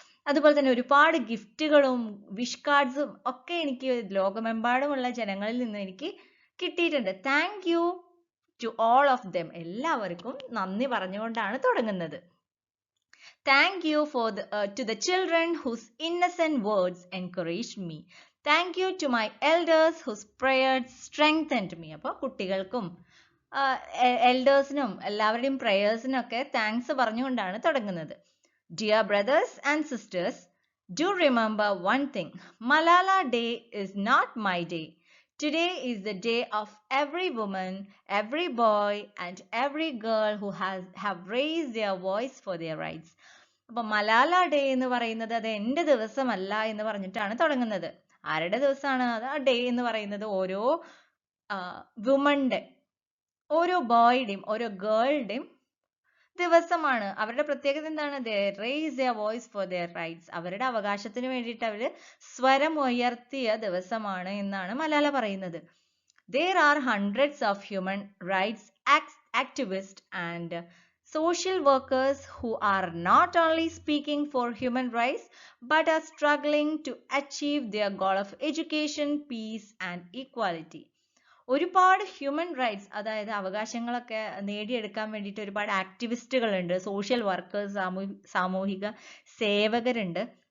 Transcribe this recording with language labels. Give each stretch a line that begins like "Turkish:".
Malayalam: അതുപോലെ തന്നെ ഒരുപാട് ഗിഫ്റ്റുകളും വിഷ് കാർഡ്സും ഒക്കെ എനിക്ക് ലോകമെമ്പാടുമുള്ള ജനങ്ങളിൽ നിന്ന് എനിക്ക് കിട്ടിയിട്ടുണ്ട്.
English: Thank you to all of them.
Malayalam: എല്ലാവർക്കും നന്ദി പറഞ്ഞുകൊണ്ടാണ് തുടങ്ങുന്നത്.
English: Thank you to the children whose innocent words encouraged me. Thank you to my elders whose prayers strengthened me.
Malayalam: അപ്പോൾ കുട്ടികൾക്കും എൽഡേഴ്സിനും എല്ലാവരുടെയും പ്രേയേഴ്സിനും ഒക്കെ താങ്ക്സ് പറഞ്ഞുകൊണ്ടാണ് തുടങ്ങുന്നത്.
English: Dear brothers and sisters, do remember one thing. Malala Day is not my day. Today is the day of every woman, every boy and every girl who have raised their voice for their rights.
Malayalam: അപ്പൊ Malala day എന്ന് പറയുന്നത് അത് എൻ്റെ ദിവസമല്ല എന്ന് പറഞ്ഞിട്ടാണ് തുടങ്ങുന്നത്. ആരുടെ ദിവസമാണ് അത്? ആ ഡേ എന്ന് പറയുന്നത് ഓരോ വുമന്റെ, ഓരോ ബോയുടെയും ഓരോ ഗേളുടെയും ദിവസമാണ്. അവരുടെ പ്രത്യേകത എന്താണ്?
English: they raise their voice for their rights.
Malayalam: അവരുടെ അവകാശത്തിന് വേണ്ടിയിട്ട് അവര് സ്വരം ഉയർത്തിയ ദിവസമാണ് എന്നാണ് മലാല പറയുന്നത്.
English: There are hundreds of human rights activists and social workers who are not only speaking for human rights but are struggling to achieve their goal of education, peace and equality.
Malayalam: ഒരുപാട് human rights, അതായത് അവകാശങ്ങളൊക്കെ നേടിയെടുക്കാൻ വേണ്ടിയിട്ട് ഒരുപാട് ആക്ടിവിസ്റ്റുകളുണ്ട്, social workers, സാമൂഹിക സേവകരുണ്ട്.